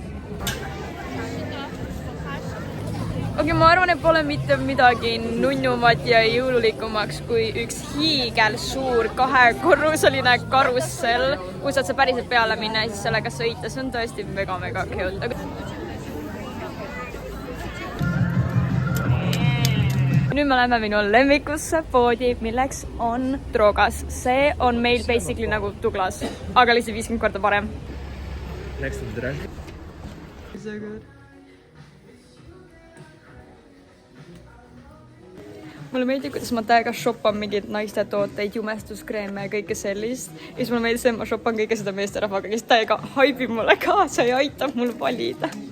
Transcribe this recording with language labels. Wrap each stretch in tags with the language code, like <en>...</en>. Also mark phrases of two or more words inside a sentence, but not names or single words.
<et>Okei, ma arvan, et pole mitte midagi nunnumat ja jõululikumaks kui üks hiigel suur 2-korruseline karussell, kus saad sa päriselt peale minna ja siis sellega sõita. See on tõesti mega cute. Nüüd me läheme minu lemmikusse poodi, milleks on Drogas. See on meil basically nagu Douglas, aga lihtsalt 50 korda parem.</et> <en>Next to the drink. So good.</en> <et>Mulle meeldib, kuidas ma täiega shoppan mingid naiste tooteid, jumestuskreeme ja kõike sellist. Ja siis mulle meeldib see, et ma shoppan kõike seda meesterahvaga, kes täiega haibib mulle kaasa ja aitab mul valida.</et>